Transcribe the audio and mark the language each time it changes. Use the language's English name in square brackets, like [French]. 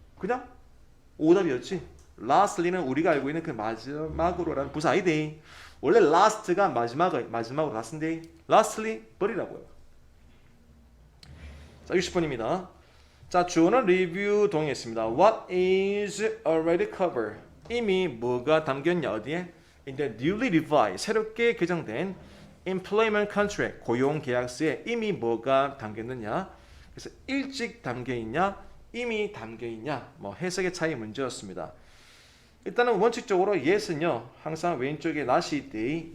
[Korean] 그냥 오답이었지. lastly는 우리가 알고 있는 그 마지막으로라는 부사 아이데. 원래 last가 마지막으로 last인데 lastly 버리라고요. 자, 60번입니다. 자, 주어는 리뷰 동의했습니다. [English] What is already covered? [Korean] 이미 뭐가 담겼냐 어디에? [English] In the newly revised [Korean] 새롭게 개정된 [English] employment contract [Korean] 고용 계약서에 이미 뭐가 담겼느냐? 그래서 일찍 담겨 있냐? 이미 담겨 있냐? 뭐 해석의 차이 문제였습니다. 일단은 원칙적으로 yes는요 항상 왼쪽에 not이 있대.